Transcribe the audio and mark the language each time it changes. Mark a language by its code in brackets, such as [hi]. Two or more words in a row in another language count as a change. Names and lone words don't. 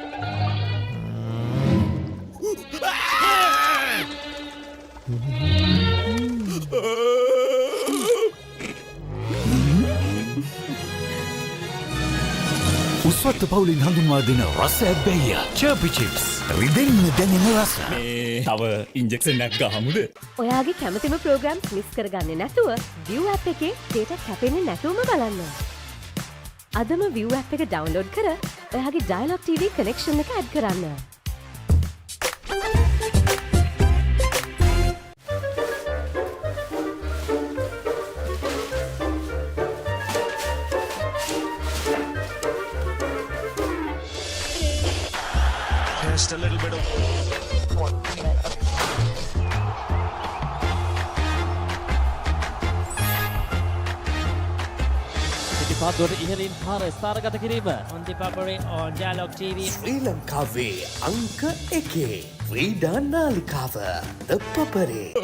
[si] උස්වත්ත පවුලින් හඳුන්වා දෙන රස ඇබ්බැහිය Chirpy chips රිදෙන්න දැනෙන රස. තව ඉන්ජෙක්ෂන් එකක් ගහමුද? ඔයාගේ කැමතිම ප්‍රෝග්‍රම්ස් මිස් කරගන්නේ නැතුව View app එකේ data කැපෙන්නේ නැතුවම බලන්න. අදම View app එක ඩවුන්ලෝඩ් කර ඔයාගේ Dialogue TV කනෙක්ෂන් එක ඇඩ් කරන්න. [en] just a little bit of [si] පාත්වලට ඉහළින් පාර ස්ථානගත කිරීම [en] on the Papare on Dialogue TV. [si] ශ්‍රී ලංකාවේ අංක 1 ක්‍රීඩා නාලිකාව The Papare.